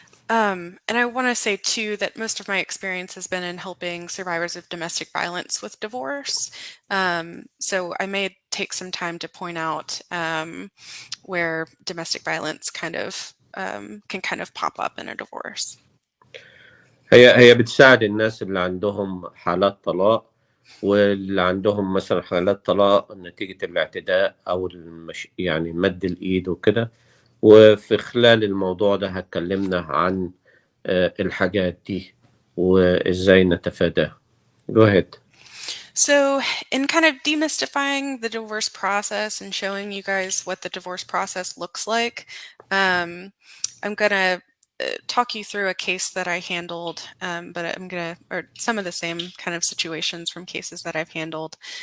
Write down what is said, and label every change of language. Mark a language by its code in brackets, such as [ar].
[en] And I want to say too that most of my experience has been in helping survivors of domestic violence with divorce. So I may take some time to point out where domestic violence kind of can kind of pop up in a divorce. [ar] هي بتساعد الناس اللي عندهم حالات طلاق، واللي عندهم مثلا حالات طلاق نتيجة الاعتداء أو يعني مد الإيد وكده، وفي خلال الموضوع ده هتكلمنا عن الحاجات دي وإزاي نتفاداها. [en] Go ahead. So in kind of demystifying the divorce process and showing you guys what the divorce process looks like, I'm going to talk you through a case that I handled, but or some of the same kind of situations from cases that I've handled.